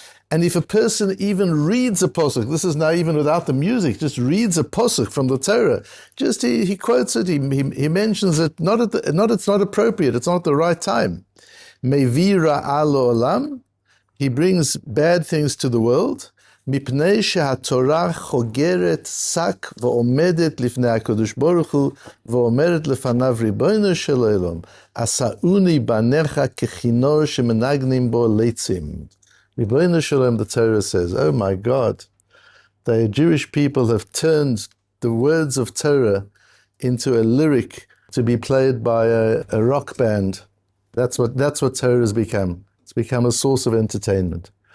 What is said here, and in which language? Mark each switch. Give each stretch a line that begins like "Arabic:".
English: And if a person even reads a pasuk, this is now even without the music, just reads a pasuk from the Torah, just he quotes it, he mentions it, it's not appropriate, it's not the right time. Mevi ra'a lo'olam, he brings bad things to the world.
Hebrew: מפני שהתורה חוגרת שק ועומדת לפני הקדוש ברוך הוא ואומרת לפניו ריבונו של עולם עשאוני בניך ככינור שמנגנים בו ליצים. ריבונו של עולם,
English: the Torah says, oh my God, the Jewish people have turned the words of Torah into a lyric to be played by a rock band. That's what Torah has become. It's become a source of entertainment.